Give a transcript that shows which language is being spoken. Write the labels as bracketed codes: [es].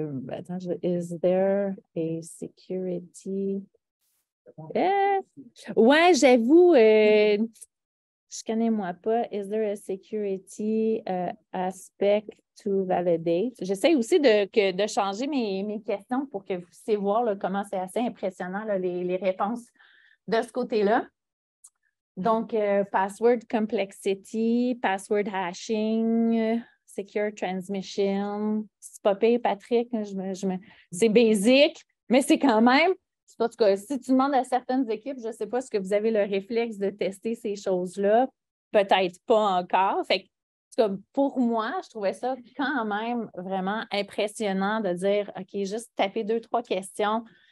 [en] Attends, is there a security? [fr] Ouais, j'avoue, je connais moi pas. [en] Is there a security aspect to validate? [fr] J'essaie aussi de changer mes questions pour que vous puissiez voir là, comment c'est assez impressionnant là, les réponses de ce côté-là. [en] Donc, password complexity, password hashing, secure transmission. [fr] C'est pas pire, Patrick. C'est basic, mais c'est quand même. En tout cas, si tu demandes à certaines équipes, je ne sais pas si vous avez le réflexe de tester ces choses-là. Peut-être pas encore. Fait que, pour moi, je trouvais ça quand même vraiment impressionnant de dire, OK, juste taper 2-3 questions.